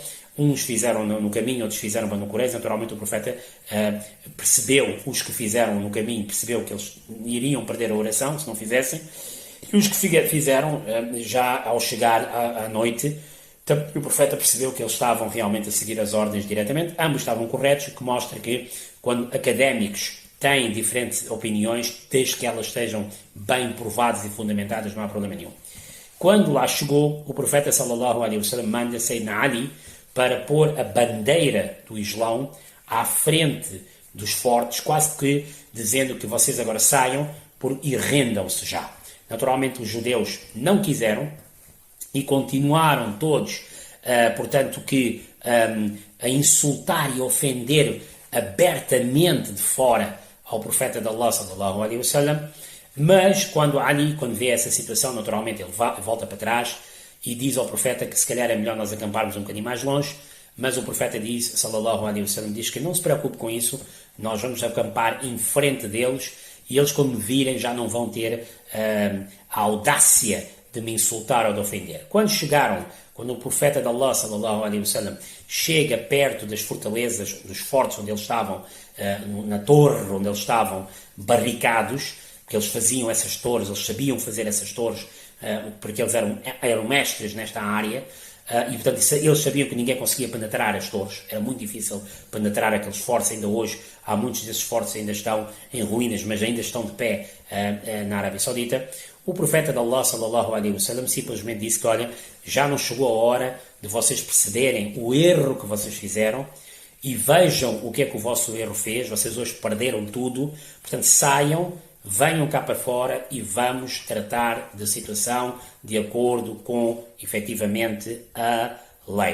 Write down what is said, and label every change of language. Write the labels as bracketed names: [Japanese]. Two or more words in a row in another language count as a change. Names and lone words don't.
[Portuguese] Uns fizeram no caminho, outros fizeram Banu Qurayza. Naturalmente o profeta percebeu, os que fizeram no caminho, percebeu que eles iriam perder a oração se não fizessem, e os que fizeram, já ao chegar à noite, o profeta percebeu que eles estavam realmente a seguir as ordens diretamente. Ambos estavam corretos, o que mostra que quando académicos têm diferentes opiniões, desde que elas estejam bem provadas e fundamentadas, não há problema nenhum. Quando lá chegou, o profeta [Arabic] صلى الله عليه وسلم [Portuguese] manda Sayyidina Ali para pôr a bandeira do Islão à frente dos fortes, quase que dizendo que vocês agora saiam e rendam-se já. Naturalmente os judeus não quiseram e continuaram todos, portanto, a insultar e ofender abertamente de fora ao profeta de Allah [Arabic] صلى الله عليه وسلم. [Portuguese] Mas quando Ali, quando vê essa situação, naturalmente ele volta para trás e diz ao profeta que se calhar é melhor nós acamparmos um bocadinho mais longe, mas o profeta diz, [Arabic] صلى الله عليه وسلم, [Portuguese] diz que não se preocupe com isso, nós vamos acampar em frente deles, e eles quando me virem já não vão ter a audácia de me insultar ou de ofender. Quando o profeta de Allah [Arabic] صلى الله عليه وسلم [Portuguese] chega perto das fortalezas, dos fortes onde eles estavam, na torre onde eles estavam barricados, porque eles faziam essas torres, eles sabiam fazer essas torres, porque eles eram mestres nesta área, e portanto eles sabiam que ninguém conseguia penetrar as torres, era muito difícil penetrar aqueles fortes. Ainda hoje há muitos desses fortes ainda estão em ruínas, mas ainda estão de pé na Arábia Saudita. O profeta de Allah [Arabic] صلى الله عليه وسلم [Portuguese] simplesmente disse que, olha, já não chegou a hora de vocês perceberem o erro que vocês fizeram, e vejam o que é que o vosso erro fez, vocês hoje perderam tudo, portanto saiam, venham cá para fora e vamos tratar da situação de acordo com, efetivamente, a lei.